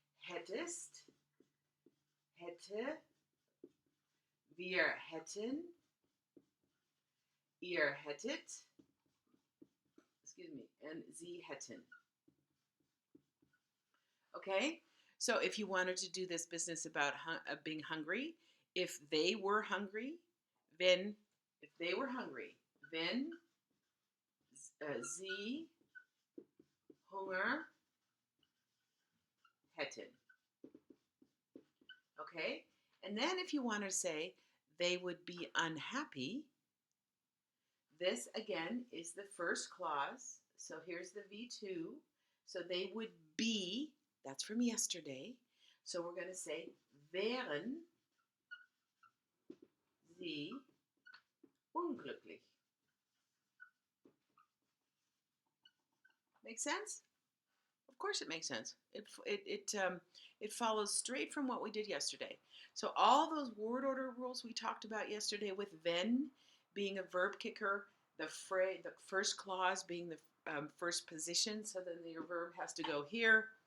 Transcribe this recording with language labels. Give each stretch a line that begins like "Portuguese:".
German: Hättest, hätte, wir hätten, ihr hättet,
English: excuse me, and
German: sie hätten.
English: Okay? So if you wanted to do this business about being hungry, if they were hungry, wenn, if they were hungry,
German: wenn sie Hunger hätten.
English: Okay? And then if you want to say they would be unhappy, this again is the first clause. So here's the V2. So they would be, that's from yesterday. So we're going to say
German: wären sie unglücklich.
English: Make sense? Of course it makes sense. It follows straight from what we did yesterday. So all those word order rules we talked about yesterday with wenn being a verb kicker, the first clause being the first position, so then your verb has to go here.